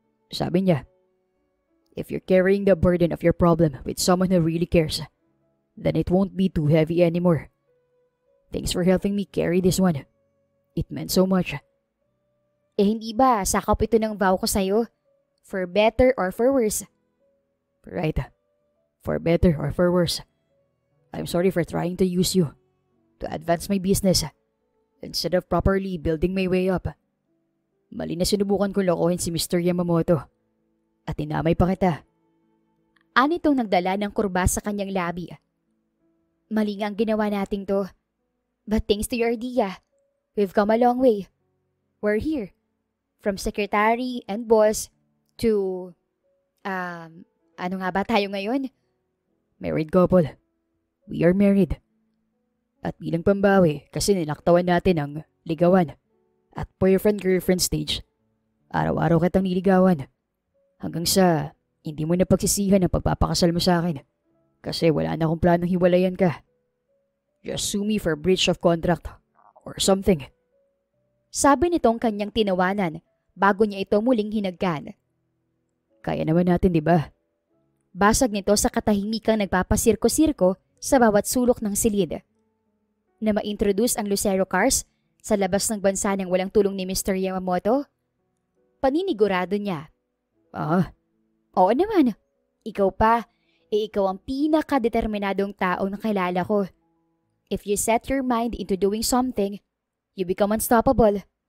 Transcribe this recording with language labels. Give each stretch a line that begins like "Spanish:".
Filipino: Sabi niya,
English: if you're carrying the burden of your problem with someone who really cares, then it won't be too heavy anymore. Thanks for helping me carry this one. It meant so much."
Filipino: Hindi ba sakop ito ng vow ko sa'yo?
English: For better or for worse? "Right. For better or for worse. I'm sorry for trying to use you to advance my business instead of properly building my way up.
Filipino: Mali na sinubukan kong lokohin si Mr. Yamamoto at tinamay pa kita." Anitong nagdala ng kurba sa kanyang labi. "Mali nga ang ginawa nating to.
English: But thanks to your idea, we've come a long way. We're here. From secretary and boss to...
Filipino: ano nga ba tayo ngayon?"
English: "Married couple. We are married.
Filipino: At bilang pambawi kasi nilaktawan natin ang ligawan, at boyfriend-girlfriend stage. Araw-araw kitang niligawan. Hanggang sa hindi mo na pagsisihan ang pagpapakasal mo sa akin. Kasi wala na akong planong hiwalayan ka.
English: Just sue me for breach of contract or something.
Filipino: Sabi nitong kanyang tinawanan bago niya ito muling hinagkan. Kaya naman natin, di ba? Basag nito sa katahimikang nagpapasirko-sirko sa bawat sulok ng silid. Na ma-introduce ang Lucero Cars sa labas ng bansa ng walang tulong ni Mr. Yamamoto? Paninigurado niya. Oo naman. Ikaw pa, ikaw ang pinakadeterminadong tao na kilala ko.
English: If you set your mind into doing something, you become unstoppable.